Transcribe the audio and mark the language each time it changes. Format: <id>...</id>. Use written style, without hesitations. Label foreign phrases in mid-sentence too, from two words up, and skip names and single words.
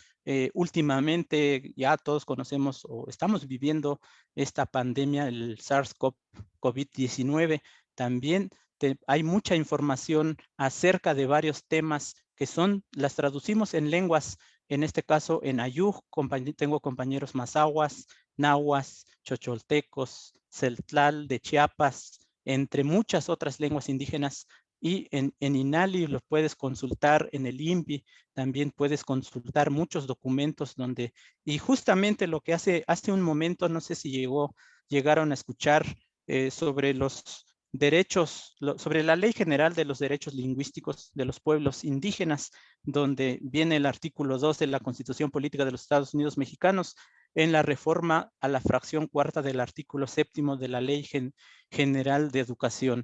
<es>Últimamente ya todos conocemos o estamos viviendo esta pandemia, el SARS-CoV-19. También hay mucha información acerca de varios temas que las traducimos en lenguas, en este caso en ayuk, tengo compañeros mazahuas, nahuas, chocholtecos, celtlal de Chiapas, entre muchas otras lenguas indígenas, y en INALI lo puedes consultar, en el INPI también puedes consultar muchos documentos y justamente lo que hace un momento, no sé si llegaron a escuchar sobre los derechos, sobre la Ley General de los Derechos Lingüísticos de los Pueblos Indígenas, donde viene el artículo 2 de la Constitución Política de los Estados Unidos Mexicanos, en la reforma a la fracción cuarta del artículo 7º de la Ley General de Educación.</es>